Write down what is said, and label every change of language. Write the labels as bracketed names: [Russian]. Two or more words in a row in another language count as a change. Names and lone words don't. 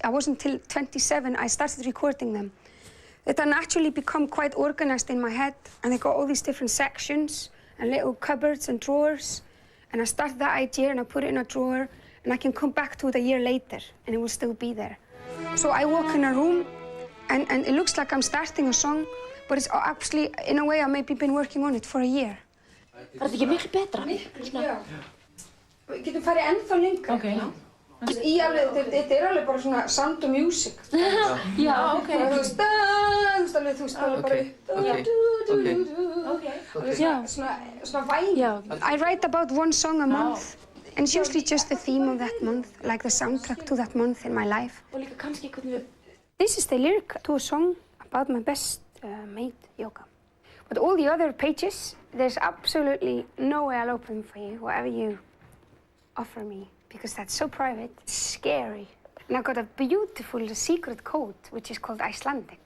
[English] I wasn't until 27 I started recording them. That I naturally become quite organized in my head, and I got all these different sections and little cupboards and drawers. And I started that idea and I put it in a drawer, and I can come back to it a year later and it will still be there. So I walk in a room and it looks like I'm starting a song, but it's actually, in a way, I've maybe been working on it for a year. [Icelandic] Var þetta ekki miklu betra? Já. Við getum farið ennþá lengra. Okay. Þetta alveg bara svona [English] sound of music. [Icelandic] Já, ok. Þú veist alveg bara svona væn. [English] I write about one song a month. And it's usually just the theme of that month, like the soundtrack to that month in my life. [Icelandic] Og líka kannski hvernig við... [English] This is the lyric to a song about my best mate, yoga. But all the other pages, there's absolutely no way I'll open for you, whatever you offer me, because that's so private, it's scary. And I've got a beautiful secret code, which is called Icelandic.